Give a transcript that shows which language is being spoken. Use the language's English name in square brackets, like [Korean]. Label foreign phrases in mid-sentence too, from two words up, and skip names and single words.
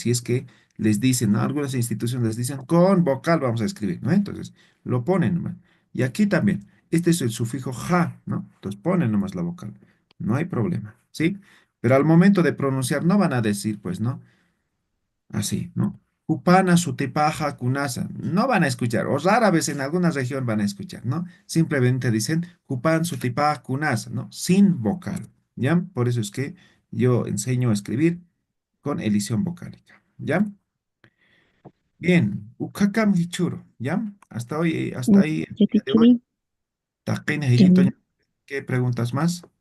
[Spanish] Si es que les dicen, ¿no? Algunas instituciones les dicen, con vocal vamos a escribir, ¿no? Entonces lo ponen nomás. Y aquí también, este es el sufijo ja, ¿no? Entonces ponen nomás la vocal. No hay problema, ¿sí? Pero al momento de pronunciar no van a decir, pues, ¿no? Así, ¿no? [Aymara] Upana, sutipaja, kunasa. [Spanish] No van a escuchar, o rara vez en alguna región van a escuchar, ¿no? [Aymara] Simplemente dicen Upan, sutipaja, kunasa, [Spanish] ¿no? Sin vocal, ¿ya? Por eso es que yo enseño a escribir con edición vocálica, ¿ya? Bien, [Aymara] ukakam hichuro, [Spanish] ¿ya? Hasta ahí el día de hoy. Repetiría. Taqin, hijito, ¿qué preguntas más?